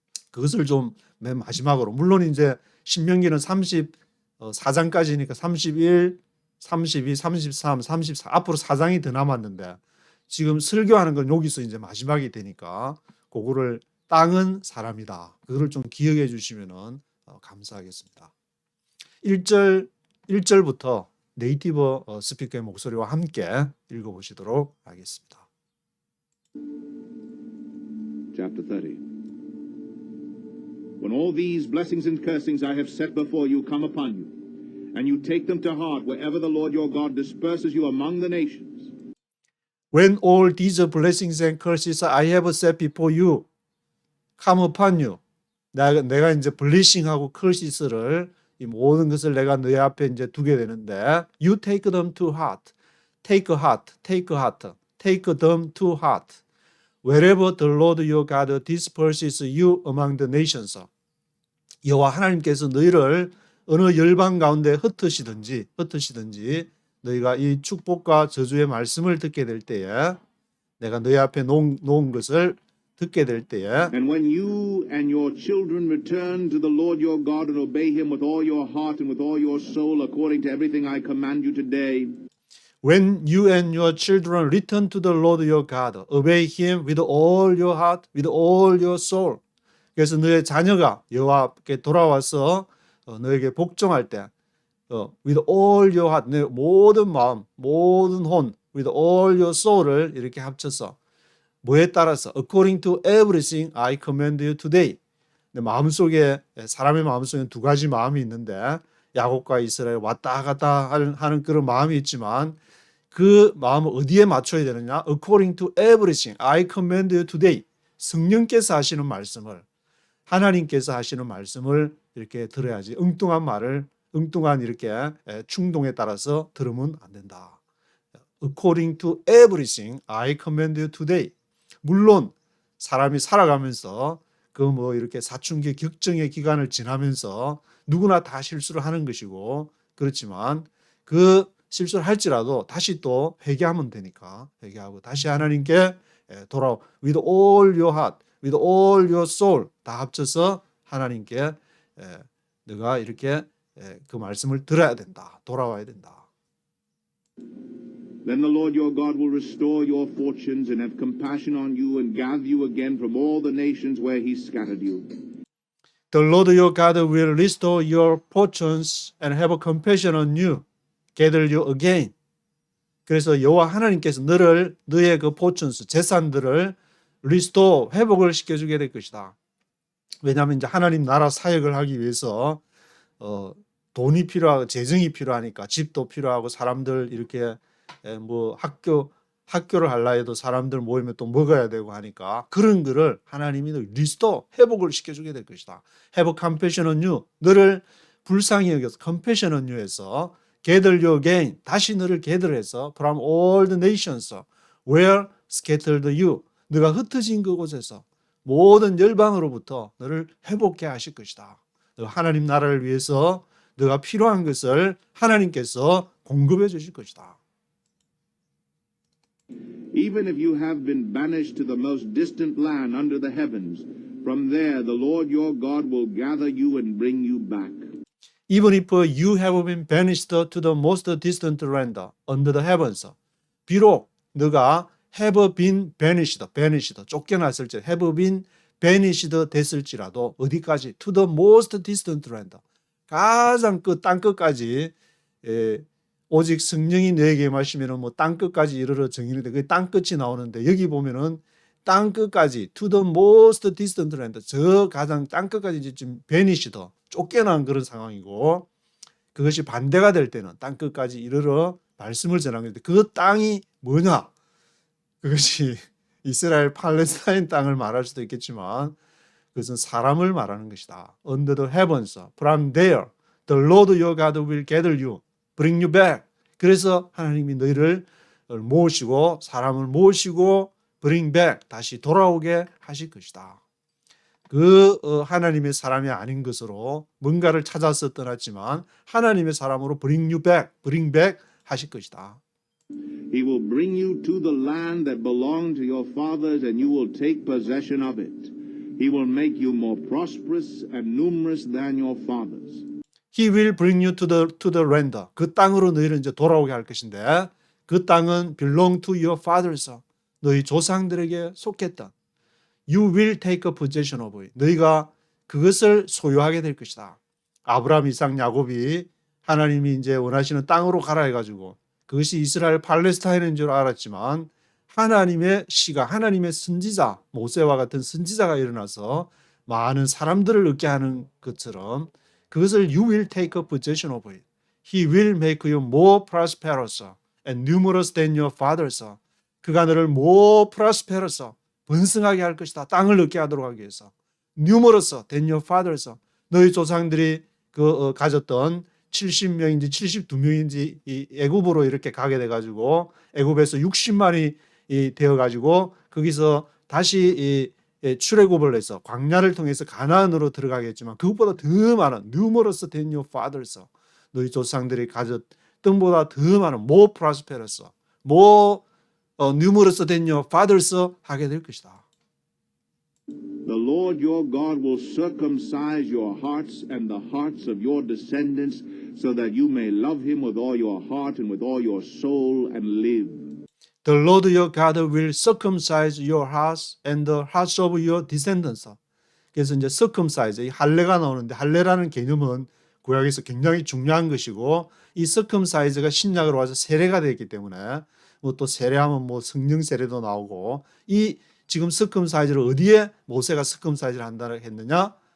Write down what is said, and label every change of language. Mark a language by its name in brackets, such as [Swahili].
[Korean] 그것을 좀 맨 마지막으로 물론 이제 신명기는 34장까지니까 31, 32, 33, 34 앞으로 4장이 더 남았는데 지금 설교하는 건 여기서 이제 마지막이 되니까 그거를 땅은 사람이다. 그거를 좀 기억해 주시면은 감사하겠습니다. 1절부터 네이티브 스피커의 목소리와 함께 읽어보시도록 하겠습니다. [English] Chapter 30. When all these blessings and cursings I have set before you come upon you, and you take them to heart wherever the Lord your God disperses you among the nations. When all these blessings and curses I have set before you come upon you. [Korean] 내가 이제 블레싱하고 curses,를 이 모든 것을 내가 너희 앞에 이제 두게 되는데 [English] you take them to heart. take heart. take them to heart. Wherever the Lord your God disperses you among the nations. [Korean] 여호와 하나님께서 너희를 어느 열방 가운데 흩으시든지 너희가 이 축복과 저주의 말씀을 듣게 될 때에 내가 너희 앞에 놓은 것을 듣게 될 때에 [English] And when you and your children return to the Lord your God and obey him with all your heart and with all your soul according to everything I command you today. When you and your children return to the Lord your God, obey him with all your heart, with all your soul. [Korean] 그래서 너의 자녀가 여호와께 돌아와서 너에게 복종할 때 [English] with all your heart, [Korean] 내 모든 마음, 모든 혼, [English] with all your soul [Korean] 을 이렇게 합쳐서 뭐에 따라서 [English] according to everything I command you today. [Korean] 내 마음속에 사람의 마음속에 두 가지 마음이 있는데 야곱과 이스라엘 왔다 갔다 하는 그런 마음이 있지만 그 마음을 어디에 맞춰야 되느냐? [English] according to everything I command you today. [Korean] 성령께서 하시는 말씀을 하나님께서 하시는 말씀을 이렇게 들어야지 엉뚱한 말을 엉뚱한 이렇게 충동에 따라서 들으면 안 된다. [English] According to everything I command you today. [Korean] 물론 사람이 살아가면서 그 뭐 이렇게 사춘기 격정의 기간을 지나면서 누구나 다 실수를 하는 것이고 그렇지만 그 실수를 할지라도 다시 또 회개하면 되니까 회개하고 다시 하나님께 돌아오. [English] With all your heart, with all your soul [Korean] 다 합쳐서 하나님께 너가 이렇게 그 말씀을 들어야 된다. 돌아와야 된다. [English] Then the Lord your God will restore your fortunes and have compassion on you and gather you again from all the nations where he scattered you. The Lord your God will restore your fortunes and have compassion on you, gather you again. [Korean] 그래서 여호와 하나님께서 너의 그 fortunes, 재산들을 restore, 회복을 시켜주게 될 것이다. 왜냐하면 이제 하나님 나라 사역을 하기 위해서 돈이 필요하고 재정이 필요하니까 집도 필요하고 사람들 이렇게 뭐 학교를 하려 해도 사람들 모이면 또 먹어야 되고 하니까 그런 거를 하나님이 리스토 회복을 시켜주게 될 것이다. [English] Have compassion on you. [Korean] 너를 불쌍히 여겨서 [English] compassion on you에서 gather you again. [Korean] 다시 너를 [English] gather해서 from all the nations where scattered you. [Korean] 너가 흩어진 그곳에서 모든 열방으로부터 너를 회복해 하실 것이다. 너 하나님 나라를 위해서 너가 필요한 것을 하나님께서 공급해 주실 것이다. [English] Even if you have been banished to the most distant land under the heavens, from there the Lord your God will gather you and bring you back. Even if you have been banished to the most distant land under the heavens. [Korean] 비록 너가 [English] have been banished, [Korean] 쫓겨났을지 [English] have been banished [Korean] 됐을지라도 어디까지? [English] To the most distant land. [Korean] 가장 그 땅끝까지 오직 성령이 너에게 임하시면은 뭐 땅끝까지 이르러 정인인데 그 땅끝이 나오는데 여기 보면은 땅끝까지 [English] to the most distant land [Korean] 저 가장 땅끝까지 이제 좀 banished 쫓겨난 그런 상황이고 그것이 반대가 될 때는 땅끝까지 이르러 말씀을 전하는 건데 그 땅이 뭐냐? 그것이 이스라엘 팔레스타인 땅을 말할 수도 있겠지만 그것은 사람을 말하는 것이다. [English] Under the heavens, from there, the Lord your God will gather you, bring you back. [Korean] 그래서 하나님이 너희를 모시고 사람을 모시고 [English] bring back, [Korean] 다시 돌아오게 하실 것이다. 그 하나님의 사람이 아닌 것으로 뭔가를 찾아서 떠났지만 하나님의 사람으로 [English] bring you back, bring back [Korean] 하실 것이다. [English] He will bring you to the land that belonged to your fathers, and you will take possession of it. He will make you more prosperous and numerous than your fathers. He will bring you to the land. [Korean] 그 땅으로 너희를 이제 돌아오게 할 것인데 그 땅은 [English] belong to your fathers. [Korean] 너희 조상들에게 속했던. [English] You will take a possession of it. [Korean] 너희가 그것을 소유하게 될 것이다. 아브라함, 이삭, 야곱이 하나님이 이제 원하시는 땅으로 가라 해가지고 그것이 이스라엘 팔레스타인인 줄 알았지만 하나님의 시가 하나님의 선지자 모세와 같은 선지자가 일어나서 많은 사람들을 얻게 하는 것처럼 그것을 [English] you will take a possession of it. He will make you more prosperous and numerous than your fathers. [Korean] 그가 너를 [English] more prosperous [Korean] 번성하게 할 것이다. 땅을 얻게 하도록 하기 위해서. [English] numerous than your fathers. [Korean] 너희 조상들이 가졌던 70명인지 72명인지 이 애굽으로 이렇게 가게 돼가지고 애굽에서 60만이 되어가지고 거기서 다시 출애굽을 해서 광야를 통해서 가나안으로 들어가겠지만 그것보다 더 많은 [English] numerous than your fathers. [Korean] 너희 조상들이 가졌던 보다 더 많은 [English] more prosperous, more numerous than your fathers [Korean] 하게 될 것이다. [English] The Lord your God will circumcise your hearts and the hearts of your descendants so that you may love him with all your heart and with all your soul and live. The Lord your God will circumcise your hearts and the hearts of your descendants. [Korean] 그래서 이제 circumcise, 이 할례가 나오는데 할례라는 개념은 구약에서 굉장히 중요한 것이고 이 서컴사이즈가 신약으로 와서 세례가 되었기 때문에 뭐 또 세례하면 뭐 성령 세례도 나오고 이 지금 서컴사이즈를 어디에 모세가 서컴사이즈를 한다고 했느냐?